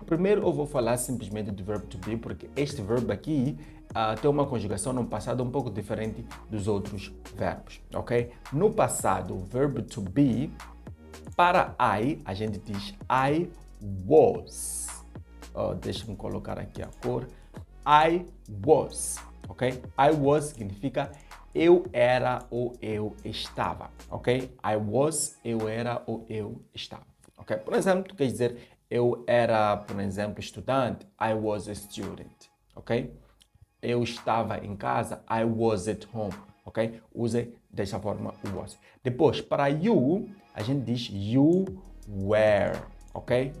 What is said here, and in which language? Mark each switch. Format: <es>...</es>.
<pt>Primeiro eu vou falar simplesmente do verbo to be, porque este verbo aqui tem uma conjugação no passado um pouco diferente dos outros verbos, ok? No passado, o verbo to be, para I, a gente diz</pt> <en>I was.</en> <pt>Deixa-me colocar aqui a cor.</pt> <en>I was. Ok? I was</en> <pt>significa eu era ou eu estava, ok?</pt> <en>I was,</en> <pt>eu era ou eu estava, ok? Por exemplo, quer dizer, eu era, por exemplo, estudante,</pt> <en>I was a student,</en> <pt>ok? Eu estava em casa,</pt> <en>I was at home,</en> <pt>ok? Use desta forma o was. Depois, para you, a gente diz</pt> <en>you were,</en> <pt>ok?</pt>